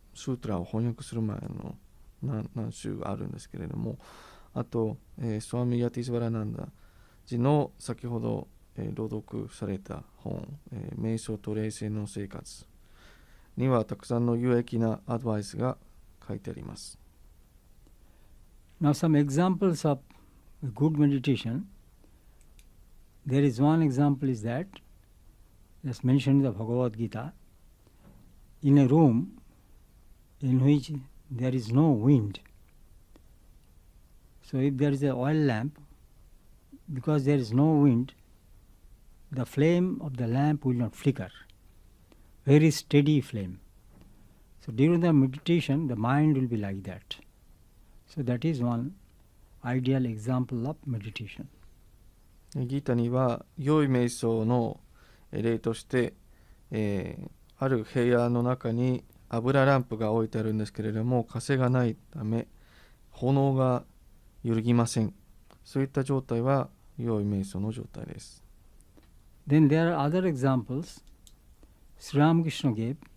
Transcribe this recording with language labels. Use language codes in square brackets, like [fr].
[ja] ートラを翻訳する前の何種あるんですけれども、あと、スワミ・ヤティスワラナンダ寺の先ほど、朗読された本、瞑想と冷静の生活にはたくさんの有益なアドバイスが書いてあります。 [en] Now some examples of good meditation. There is one example is that, as mentioned in the Bhagavad Gita, in a room in which there is no wind. So if there is an oil lamp, because there is no wind, the flame of the lamp will not flicker. Very steady flame. So during the meditation, the mind will be like that. So that is one ideal example of meditation. [ja] ギータには良い瞑想の例として、ある部屋の中に油ランプが置いてあるんですけれども、風がないため炎が揺るぎません。そういった状態は良い瞑想の状態です。 [en] Then there are other examples Sri Ramakrishna gave.